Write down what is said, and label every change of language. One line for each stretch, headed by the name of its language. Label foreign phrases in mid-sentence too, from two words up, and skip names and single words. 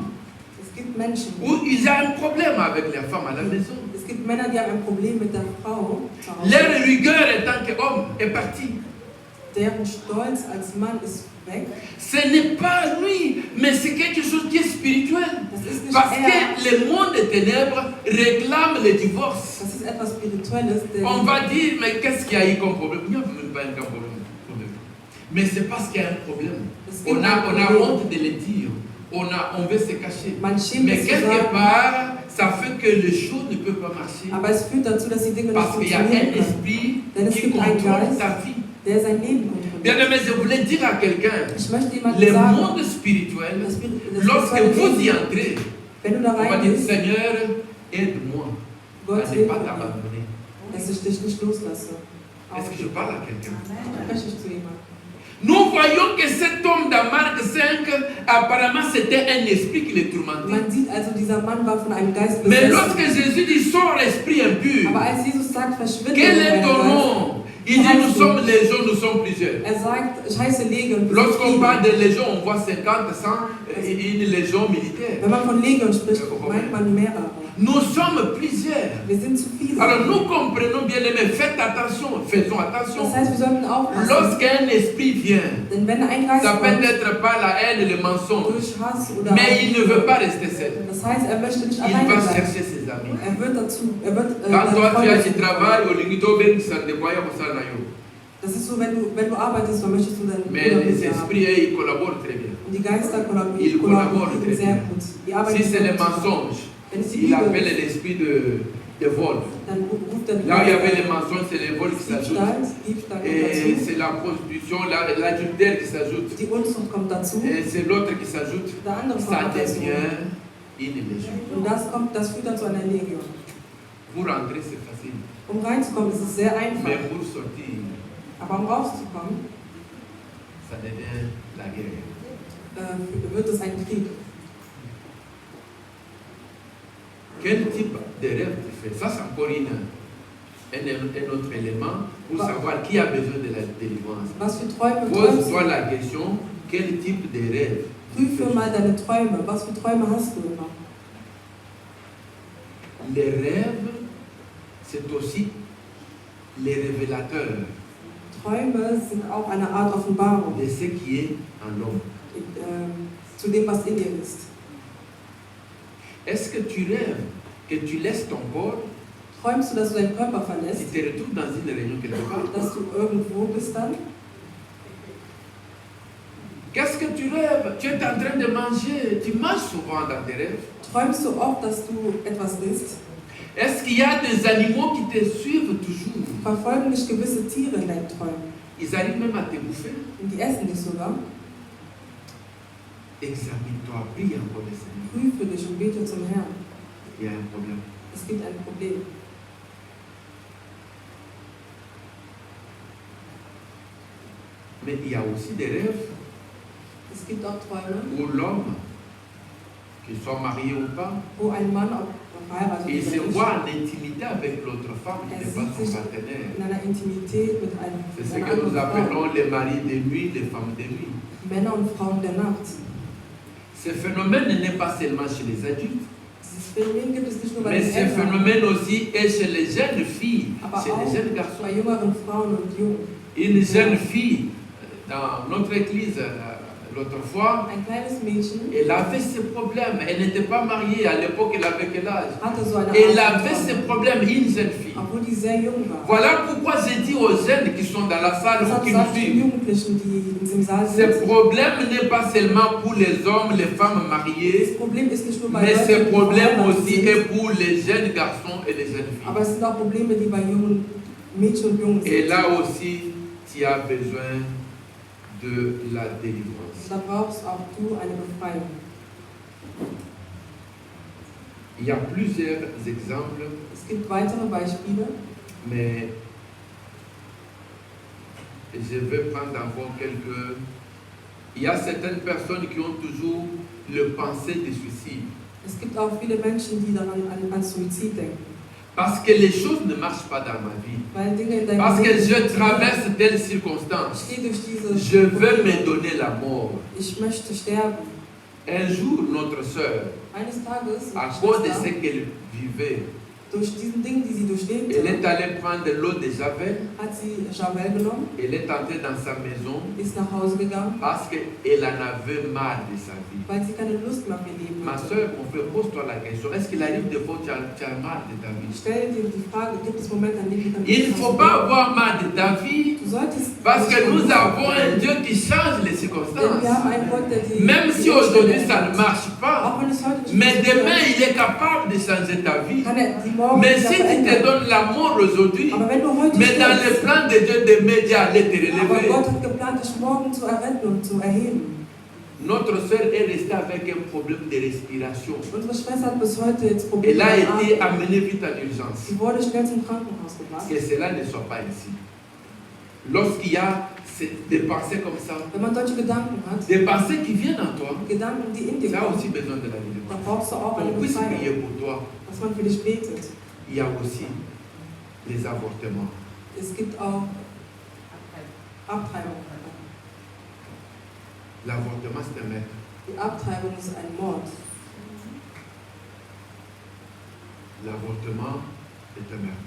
German: Es gibt Menschen,
French: où ils ont un problème avec les femmes à la maison.
German: es gibt Männer, die haben ein Problem mit der Frau zu Hause.
French: Leur rigueur en tant qu'homme est partie.
German: Deren Stolz als Mann ist weg.
French: Ce n'est pas lui, mais c'est quelque chose qui est spirituel.
German: Das ist nicht
French: Parce
German: er.
French: que le monde des ténèbres réclame le divorce.
German: Das ist etwas Spirituelles.
French: On va dire, mais qu'est-ce qu'il y a eu comme problème? Il n'y a même pas un problème. Mais c'est parce qu'il y a un problème.
German: Es
French: On
German: gibt
French: a
German: ein Problem.
French: honte de le dire. On veut se cacher.
German: Man schämt
French: Mais
German: es zu
French: quelque
German: sagen.
French: part, ça fait que les choses ne peuvent pas marcher.
German: Aber es führt dazu, dass die Dinge nicht
French: Parce qu'il y a un
German: funktionieren können.
French: esprit
German: Denn es
French: qui
German: gibt einen
French: contrôle
German: Geist,
French: ta vie.
German: der sein Leben kontrolliert.
French: Bien aimé, je voulais dire à quelqu'un,
German: Ich möchte jemandem
French: le
German: sagen,
French: monde spirituel,
German: das
French: lorsque
German: spirituelle
French: vous y
German: Leben,
French: entrez,
German: wenn du da
French: on va dire,
German: reingehst,
French: Seigneur, aide-moi
German: Gott
French: à ne
German: hilft
French: pas
German: mir,
French: t'abandonner.
German: dass ich dich nicht loslasse.
French: Est-ce que je parle à quelqu'un?
German: Spreche ich zu jemandem.
French: Nous voyons que cet homme dans Marc 5, apparemment c'était un esprit qui le tourmentait.
German: Man sieht also, dieser Mann war von einem Geist
French: Mais
German: besessen.
French: lorsque Jésus dit sors esprit impur,
German: Aber als Jesus sagt, verschwinde
French: quel est
German: dein
French: ton
German: Geist,
French: nom? Il dit nous sommes légions, nous sommes plusieurs.
German: sagt, ich heiße Legion. wir sind
French: Lorsqu'on
German: viele.
French: parle de légion, on voit 50, 100, une légion militaire.
German: Wenn man von Legion spricht, meint man mehrere.
French: Nous sommes plusieurs.
German: Wir sind zu viele.
French: Alors nous comprenons bien aimés, faites attention, faisons attention.
German: Das heißt, wir sollten aufpassen.
French: Lorsqu'un esprit vient,
German: Denn wenn ein Geist
French: ça peut
German: kommt,
French: être par la haine et le mensonge,
German: durch Hass oder
French: mais il ne veut pas rester seul.
German: das heißt, möchte nicht
French: Il
German: alleine
French: va
German: sein.
French: chercher ses amis.
German: Wird
French: Quand toi tu as du
German: suchen.
French: travail, au limito, ben ça ne voit pas ça
Lingala: na yo.
German: Das ist so, wenn du arbeitest, dann möchtest du deinen
French: Mais
German: Bruder
French: les
German: mit dir haben.
French: esprits, ils collaborent très bien.
German: Und die Geister
French: Ils collaborent très
German: sehr
French: bien.
German: gut. Die arbeiten
French: Si c'est le
German: gut zusammen.
French: mensonge,
German: Wenn es die
French: il
German: Lüge
French: appelle
German: ist,
French: l'esprit de vol.
German: dann ruft er
French: Là où il y avait les mensonges, c'est les vols qui s'ajoutent.
German: Diebstahl
French: Et
German: dazu.
French: c'est la prostitution, l'adultère qui s'ajoute.
German: Die Unzucht kommt dazu.
French: Et c'est l'autre qui s'ajoute.
German: Der andere kommt
French: Ça
German: noch dazu.
French: devient une légion.
German: Und das führt dann zu einer Legion.
French: Pour rentrer, c'est facile.
German: Um reinzukommen, ist es sehr einfach.
French: Mais pour sortir,
German: Aber um rauszukommen,
French: ça devient la guerre.
German: wird es ein Krieg.
French: Quel type de rêve tu fais? Ça, c'est encore un autre élément pour savoir qui a besoin de la délivrance.
German: Was für Träume träumst
French: Pose-toi
German: du?
French: la question, quel type de rêve?
German: Prüfe mal deine Träume. Was für Träume hast du immer?
French: Les rêves, c'est aussi les révélateurs
German: Träume sind auch eine Art Offenbarung
French: de ce qui est en l'homme.
German: Zu dem, was in dir ist.
French: Est-ce que tu rêves que tu laisses ton corps,
German: Träumst du, dass du deinen Körper
French: tu
German: verlässt,
French: te retrouves dans une réunion quelque part?
German: dass du irgendwo bist dann?
French: Qu'est-ce que tu rêves? Tu es en train de manger, tu manges souvent dans tes rêves.
German: Träumst du oft, dass du etwas isst?
French: Est-ce qu'il y a des animaux qui te suivent toujours?
German: Verfolgen dich gewisse Tiere in deinen Träumen?
French: Ils arrivent même à te bouffer.
German: Und die essen dich sogar?
French: Examine-toi, prie encore le Seigneur.
German: Prüfe dich und bete zum Herrn.
French: Il y a un problème.
German: Es gibt ein Problem.
French: Mais il y a aussi des rêves
German: Es gibt auch Träume,
French: où l'homme, qu'il soit marié ou pas,
German: wo ein Mann, ob verheiratet
French: il
German: ist
French: se
German: oder nicht,
French: voit en intimité avec l'autre femme qui n'est pas
German: sieht
French: son
German: sich
French: partenaire.
German: in einer Intimität mit
French: C'est ce
German: einer
French: que nous
German: anderen Frau.
French: appelons les maris de nuit, les femmes de nuit.
German: Männer und Frauen der Nacht.
French: Ce phénomène n'est pas seulement chez les adultes,
German: Dieses Phänomen gibt es nicht nur bei
French: mais
German: den
French: ce
German: Eltern,
French: phénomène aussi est chez les jeunes filles,
German: aber
French: chez les jeunes
German: auch
French: garçons.
German: bei jüngeren Frauen und Jungen.
French: Une jeune fille dans notre église l'autre fois,
German: Ein kleines Mädchen
French: elle avait ce problème. Elle n'était pas mariée. À l'époque, elle avait quel âge?
German: hatte so eine
French: Elle
German: Art
French: avait
German: von
French: ce
German: Traum,
French: problème, une jeune fille.
German: obwohl die sehr jung war.
French: Voilà pourquoi j'ai dit aux jeunes qui sont dans la salle
German: Das
French: ou
German: hat
French: qui nous
German: gesagt, die
French: suivent.
German: Jugendlichen, die in diesem Saal
French: Ce
German: sind,
French: problème n'est pas seulement pour les hommes, les femmes
German: das
French: mariées,
German: Problem ist nicht nur bei
French: mais
German: Leuten,
French: ce
German: die
French: problème
German: verheiratet
French: aussi
German: sind,
French: est pour les jeunes garçons et les jeunes
German: aber
French: filles.
German: es sind auch Probleme, die bei jungen Mädchen und Jungen
French: Et
German: sind.
French: là aussi, tu as besoin de la délivrance.
German: Da brauchst auch du eine Befreiung.
French: Il y a plusieurs exemples,
German: Es gibt weitere Beispiele,
French: mais je vais prendre encore quelques. Il y a certaines personnes qui ont toujours le pensée de suicide.
German: es gibt auch viele Menschen, die daran an Suizid denken,
French: Parce que les choses ne marchent pas dans ma vie.
German: weil Dinge in deinem
French: Parce que
German: Leben
French: je
German: nicht
French: traverse
German: funktionieren.
French: telle circonstance.
German: Ich gehe durch diese
French: Je veux me
German: Probleme.
French: donner la mort.
German: Ich möchte sterben.
French: Un jour, notre sœur,
German: Eines Tages,
French: à
German: meine
French: cause de
German: Schwester,
French: ce qu'elle vivait,
German: durch diesen Ding, die sie durchlebte,
French: elle est allée prendre l'eau de Javel.
German: hat sie Javel genommen,
French: Elle est entrée dans sa maison
German: ist nach Hause gegangen,
French: parce qu'elle en avait marre de sa vie.
German: weil sie keine Lust mehr auf ihr Leben
French: Ma
German: hatte.
French: soeur, mon frère, pose-toi la question. Est-ce qu'il arrive des fois où tu as marre de ta vie?
German: Stell dir die Frage, gibt es Momente, an denen du
French: Il ne faut pas avoir marre de ta vie
German: Du solltest
French: parce que
German: nicht
French: nous
German: unglücklich
French: avons un
German: sein.
French: Dieu qui change les
German: Denn
French: circonstances.
German: wir haben einen Gott, der die
French: Même si
German: die Umstände
French: aujourd'hui ça ne
German: ändert.
French: marche pas.
German: Auch wenn es heute nicht
French: Mais
German: funktioniert,
French: demain, il est capable de changer ta vie.
German: kann die morgen
French: Mais
German: wieder
French: si tu te
German: verändern.
French: donnes l'amour aujourd'hui,
German: Aber wenn du heute
French: mais dans le
German: stirbst,
French: plan de Dieu de m'aider à aller te
German: aber
French: relever,
German: Gott hat geplant, dich morgen zu erretten und zu erheben.
French: notre soeur est restée avec un problème de respiration.
German: Unsere Schwester hat bis heute jetzt Probleme
French: Elle a
German: beim
French: été
German: Atmen.
French: amenée vite en urgence.
German: Sie wurde schnell zum Krankenhaus gebracht.
French: Que cela ne soit pas ainsi. Lorsqu'il y a des pensées comme ça,
German: Wenn man solche Gedanken hat,
French: des pensées qui viennent en toi,
German: Gedanken, die in
French: tu
German: dir
French: as
German: kommen,
French: aussi besoin de la
German: dann
French: délivrance.
German: brauchst du auch eine
French: On puisse
German: Befreiung,
French: prier pour toi.
German: dass man für dich betet.
French: Il y a aussi les avortements.
German: Es gibt auch Abtreibung.
French: L'avortement, c'est un meurtre.
German: Die Abtreibung ist ein Mord.
French: L'avortement est un meurtre.